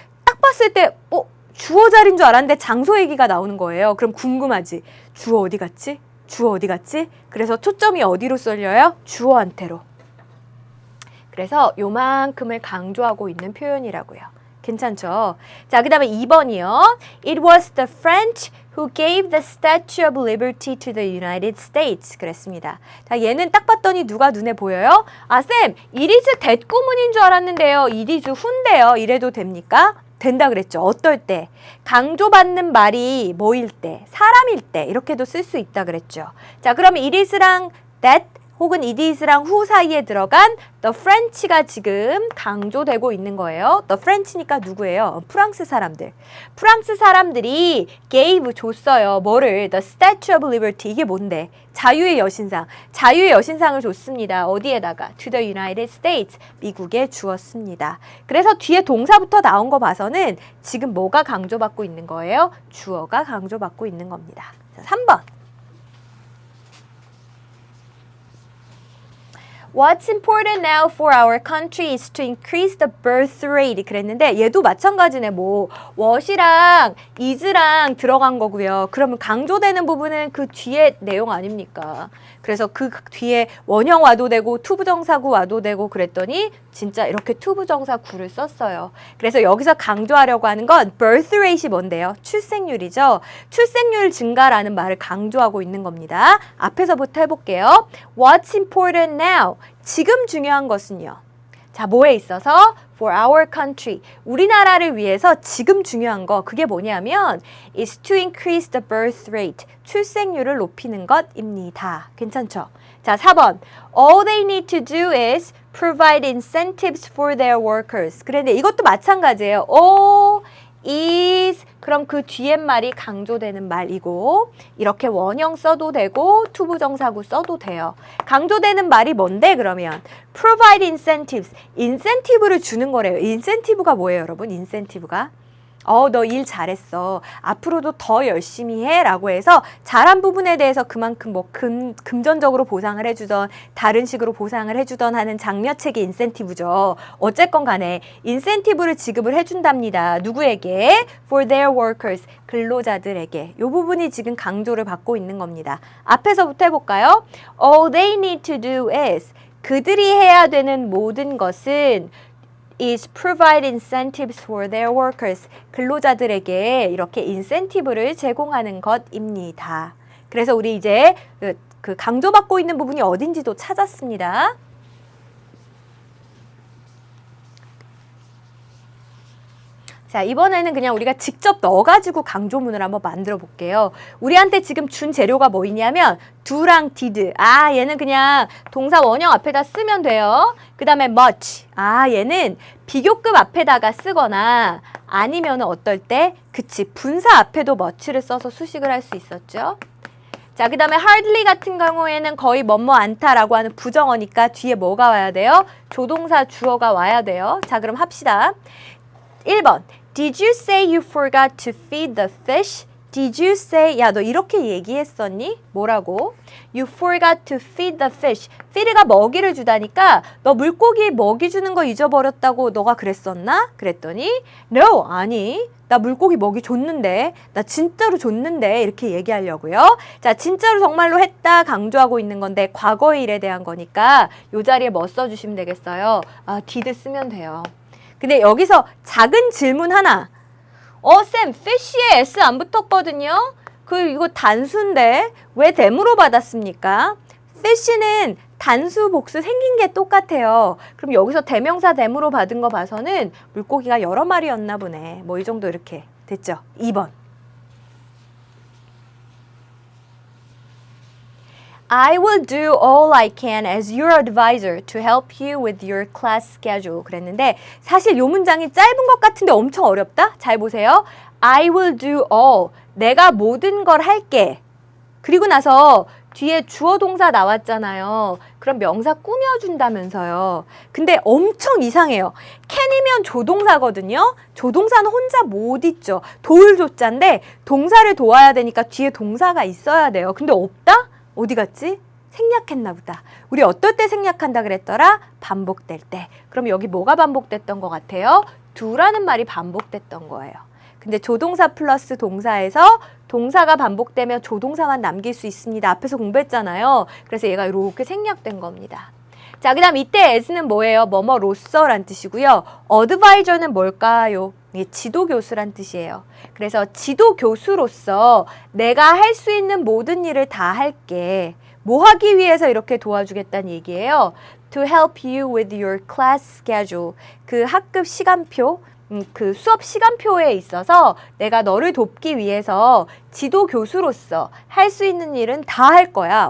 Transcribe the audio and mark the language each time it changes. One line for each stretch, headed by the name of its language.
Korean: 딱 봤을 때 주어 자리인 줄 알았는데 장소 얘기가 나오는 거예요. 그럼 궁금하지? 주어 어디 갔지? 주어 어디 갔지? 그래서 초점이 어디로 쏠려요? 주어한테로. 그래서 요만큼을 강조하고 있는 표현이라고요. 괜찮죠? 자, 그 다음에 2번이요.
English: It was the French who gave the Statue of Liberty to the United States.
Korean: 그랬습니다. 자, 얘는 딱 봤더니 누가 눈에 보여요? 아, 쌤, it is 대구문인 줄 알았는데요. it is who인데요. 이래도 됩니까? 된다 그랬죠. 어떨 때? 강조받는 말이 뭐일 때? 사람일 때. 이렇게도 쓸 수 있다 그랬죠. 자, 그러면 it is랑 that 혹은 it is랑 who 사이에 들어간 the French가 지금 강조되고 있는 거예요. the French니까 누구예요? 프랑스 사람들. 프랑스 사람들이 gave 줬어요. 뭐를? the Statue of Liberty. 이게 뭔데? 자유의 여신상. 자유의 여신상을 줬습니다. 어디에다가?
English: to the United States.
Korean: 미국에 주었습니다. 그래서 뒤에 동사부터 나온 거 봐서는 지금 뭐가 강조받고 있는 거예요? 주어가 강조받고 있는 겁니다. 자, 3번.
English: What's important now for our country is to increase the birth rate.
Korean: 그랬는데 얘도 마찬가지네. 뭐 what이랑 is랑 들어간 거고요. 그러면 강조되는 부분은 그 뒤에 내용 아닙니까? 그래서 그 뒤에 원형 와도 되고 투부정사구 와도 되고 그랬더니 진짜 이렇게 투부정사구를 썼어요. 그래서 여기서 강조하려고 하는 건 birth rate이 뭔데요? 출생률이죠. 출생률 증가라는 말을 강조하고 있는 겁니다. 앞에서부터 해볼게요.
English: What's important now?
Korean: 지금 중요한 것은요. 자, 뭐에 있어서?
English: For our country.
Korean: 우리나라를 위해서 지금 중요한 거 그게 뭐냐면
English: is to increase the birth rate.
Korean: 출생률을 높이는 것입니다. 괜찮죠? 자, 4번.
English: All they need to do is provide incentives for their workers.
Korean: 그런데 이것도 마찬가지예요. all is 그럼 그 뒤에 말이 강조되는 말이고 이렇게 원형 써도 되고 투부정사구 써도 돼요. 강조되는 말이 뭔데 그러면?
English: provide incentives.
Korean: 인센티브를 주는 거래요. 인센티브가 뭐예요, 여러분? 인센티브가? 너 일 잘했어. 앞으로도 더 열심히 해. 라고 해서 잘한 부분에 대해서 그만큼 뭐 금전적으로 보상을 해주던 다른 식으로 보상을 해주던 하는 장려책이 인센티브죠. 어쨌건 간에 인센티브를 지급을 해준답니다. 누구에게?
English: For their workers.
Korean: 근로자들에게. 이 부분이 지금 강조를 받고 있는 겁니다. 앞에서부터 해볼까요?
English: All they need to do is
Korean: 그들이 해야 되는 모든 것은
English: is provide incentives for their workers.
Korean: 근로자들에게 이렇게 인센티브를 제공하는 것입니다. 그래서 우리 이제 그 강조받고 있는 부분이 어딘지도 찾았습니다. 자, 이번에는 그냥 우리가 직접 넣어가지고 강조문을 한번 만들어 볼게요. 우리한테 지금 준 재료가 뭐 있냐면 do랑 did. 아, 얘는 그냥 동사 원형 앞에다 쓰면 돼요. 그 다음에 much. 아, 얘는 비교급 앞에다가 쓰거나 아니면 어떨 때? 그치, 분사 앞에도 much를 써서 수식을 할 수 있었죠. 자, 그 다음에 hardly 같은 경우에는 거의 뭐뭐 않다라고 하는 부정어니까 뒤에 뭐가 와야 돼요? 조동사 주어가 와야 돼요. 자, 그럼 합시다. 1번.
English: Did you say you forgot to feed the fish? Did you say,
Korean: 야, 너 이렇게 얘기했었니? 뭐라고?
English: You forgot to feed the fish.
Korean: feed가 먹이를 주다니까 너 물고기 먹이 주는 거 잊어버렸다고 너가 그랬었나? 그랬더니 No, 아니. 나 물고기 먹이 줬는데. 나 진짜로 줬는데. 이렇게 얘기하려고요. 자, 진짜로 정말로 했다 강조하고 있는 건데 과거의 일에 대한 거니까 이 자리에 뭐 써주시면 되겠어요? 아, did 쓰면 돼요. 근데 여기서 작은 질문 하나. 쌤, fish에 S 안 붙었거든요. 이거 단수인데 왜 them으로 받았습니까? fish는 단수, 복수 생긴 게 똑같아요. 그럼 여기서 대명사 them으로 받은 거 봐서는 물고기가 여러 마리였나 보네. 뭐 이 정도 이렇게 됐죠. 2번.
English: I will do all I can as your advisor to help you with your class schedule.
Korean: 그랬는데 사실 이 문장이 짧은 것 같은데 엄청 어렵다? 잘 보세요.
English: I will do all.
Korean: 내가 모든 걸 할게. 그리고 나서 뒤에 주어 동사 나왔잖아요. 그럼 명사 꾸며준다면서요. 근데 엄청 이상해요. can이면 조동사거든요. 조동사는 혼자 못 있죠. 도울 조자인데 동사를 도와야 되니까 뒤에 동사가 있어야 돼요. 근데 없다? 어디 갔지? 생략했나 보다. 우리 어떨 때 생략한다 그랬더라? 반복될 때. 그럼 여기 뭐가 반복됐던 것 같아요? do라는 말이 반복됐던 거예요. 근데 조동사 플러스 동사에서 동사가 반복되면 조동사만 남길 수 있습니다. 앞에서 공부했잖아요. 그래서 얘가 이렇게 생략된 겁니다. 자, 그 다음 이때 as는 뭐예요? 뭐뭐로서란 뜻이고요. advisor는 뭘까요? 지도교수란 뜻이에요. 그래서 지도교수로서 내가 할 수 있는 모든 일을 다 할게. 뭐 하기 위해서 이렇게 도와주겠다는 얘기예요.
English: To help you with your class schedule.
Korean: 그 학급 시간표, 그 수업 시간표에 있어서 내가 너를 돕기 위해서 지도교수로서 할 수 있는 일은 다 할 거야.